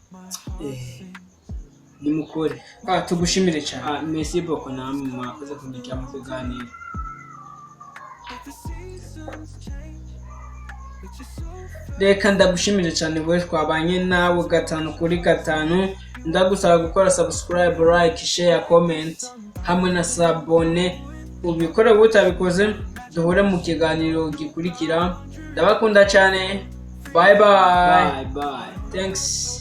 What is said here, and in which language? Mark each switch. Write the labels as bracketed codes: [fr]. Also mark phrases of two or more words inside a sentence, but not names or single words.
[rn] Tugushimire cyane. [fr] Merci beaucoup [rn] namwe mwakoze kumvikira mu kiganiro. Reka ndagushimire cyane bwe twabanye nawe 5 kuri 5. Ndagusaba gukora subscribe, [en] like, share, comment [rn] hamwe na sabone. Ubikore butabikoze duhure mu kiganiro gikurikira. Ndabakunda cyane. [en] Bye. Thanks.